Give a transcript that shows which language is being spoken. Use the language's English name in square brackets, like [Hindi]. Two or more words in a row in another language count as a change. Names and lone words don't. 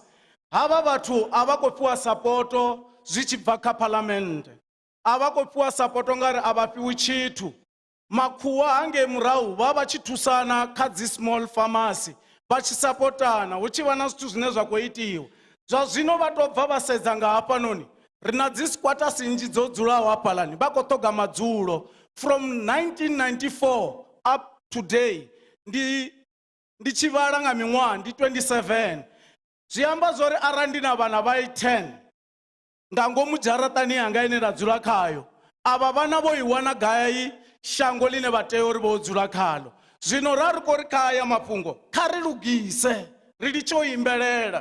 [Venda] Hava vhathu a vha khou fhiwa sapoto zwi tshi bva kha phalamennde, a vha khou fhiwa sapoto ngari a vha fhiwi tshithu. Makhuwa hangei murahu vha vha tshi thusana kha dzi [English] small farmers, [Venda] vha tshi sapotana hu tshi vha na zwithu zwine zwa khou itiwa. Zwa zwino vha tou bva vha sedza nga hafhanoni ri na dzi squatters nnzhi dzo dzulaho hafhaḽani vha khou ṱhoga madzulo. [English] From 1994 up today [Venda] ndi tshi vhala nga miṅwaha ndi 27. Zwi amba zwori arali ndi na vhana vha 10 nga ngomu dzharaṱani yanga ine nda dzula khayo, avha vhana vho i wana gai shango line vha tea uri vho dzula khalo? Zwino ra ri khou ri kha haya mafhungo kha ri lugise, ri litshe u imbelela.